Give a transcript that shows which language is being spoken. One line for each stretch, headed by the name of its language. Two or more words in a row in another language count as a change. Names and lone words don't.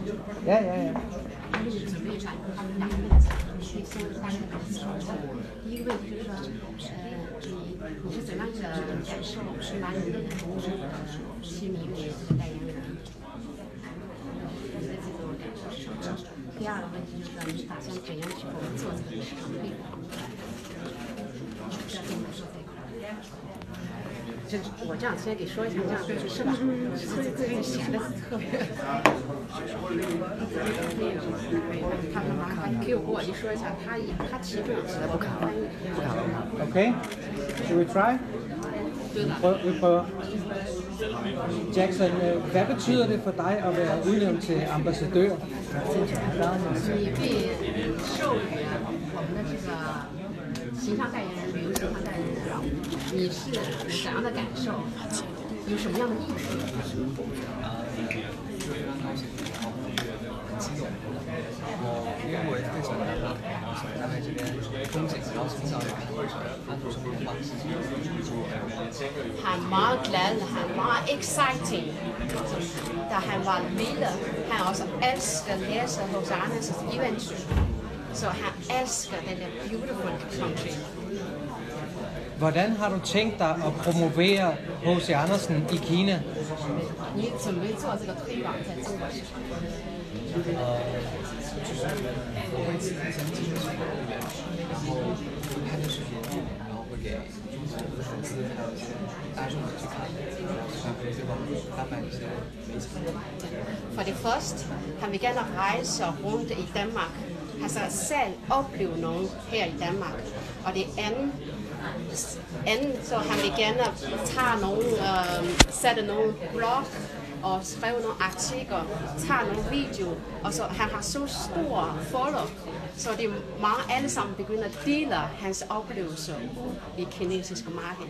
Danish: Ja, ja, ja.
Chinese: 第一个问题就是说，你是怎样的感受？是拿你的提名为这个代言人，你的这种感受是什么？第二个问题就是说，你打算怎样去做这个市场推广？要怎么说这块？我这样先给说一下，这样是吧？这显得特别。他们麻烦 Q 给我一说一下，他其中不看翻译。
English: Okay, should we try?
Danish: Vi prøver. Jackson, hvad betyder det for dig at være udnævnt til ambassadør?
Chinese: 你被授予我们的这个形象代言人、旅游形象代言人，你是怎样的感受？有什么样的意思？因为我也非常喜欢丹麦，丹麦这边风景，然后从小也看很多文化。
Danish: Han er meget glad, han er meget exciting. Da han var lille, han også elsker at læse hos Andersens eventyr. Så han elsker den der
English: beautiful country.
Danish: Hvordan har du tænkt dig at promovere H.C. Andersen i Kina?
Chinese: 你准备做这个推广在中国市场？我会先进去公园，然后拍的视频，然后会给中国的粉丝还有一些大众去看，然后去推广丹麦这些媒体。
Danish: For det første, han vil gerne rejse rundt i Danmark. Han skal selv opleve noget her i Danmark. Og det andet så han vil gerne tage nogle, sætte nogle blog og skrive nogle artikler, tage nogle video, og så han har så stor follow, så det er mange alle sammen begynder at dele hans oplevelser i kinesiske marked.